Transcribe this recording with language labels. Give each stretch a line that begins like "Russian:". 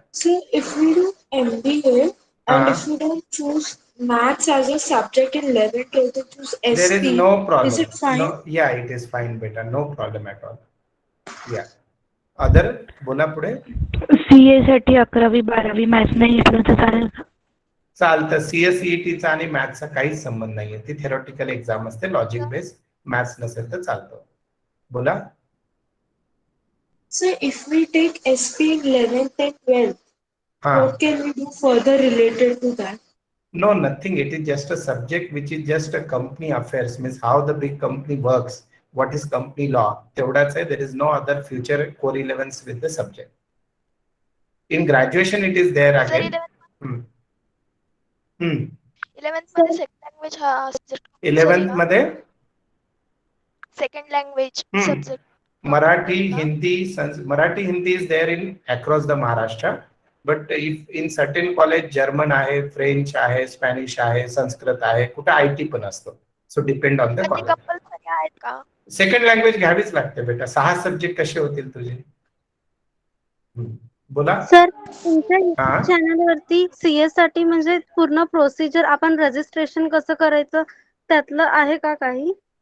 English: So if we do MBA and if we don't choose maths as a subject in 11th, 12th, to choose SP, there is no problem. is it fine? No, yeah, it is fine beta, no problem at all. Yeah.
Marathi: Other, बोला पुढे. CA साठी 11वी-12वी maths नाही घेतलं तर चालेल का? चालतं. सीएसईटीचा आणि मॅथ्सचा काहीच संबंध नाहीये. ती थेरॉटिकल एक्झाम असते, लॉजिक बेस्ड. मॅथ्स नसेल तर चालतं. बोला.
English: So if we take SP in 11th and 12th, what can we do further related to that? No, nothing. It is just a subject which is just a company affairs, means how the big company works, what is company law.
Marathi: तेवढाच आहे.
English: There is no other future correlevance with the subject. In graduation it is there again.
Marathi: 11th मध्ये second language हा subject. 11th मध्ये second language subject.
English: Marathi, Hindi is there in across the Maharashtra, but if in certain college German आहे, French आहे, Spanish आहे,
Marathi: संस्कृत आहे, कुठे IT पण असतो.
English: So depend on the college.
Marathi: Compulsory आहेत का? सेकंड लँग्वेज घ्यावीच लागते बेटा. 6 सब्जेक्ट कसे होतील तुझे? बोला. सर, तुमच्या चॅनल वरती सीएस साठी म्हणजे पूर्ण प्रोसिजर, आपण रजिस्ट्रेशन कसं करायचं त्यातलं आहे का काही?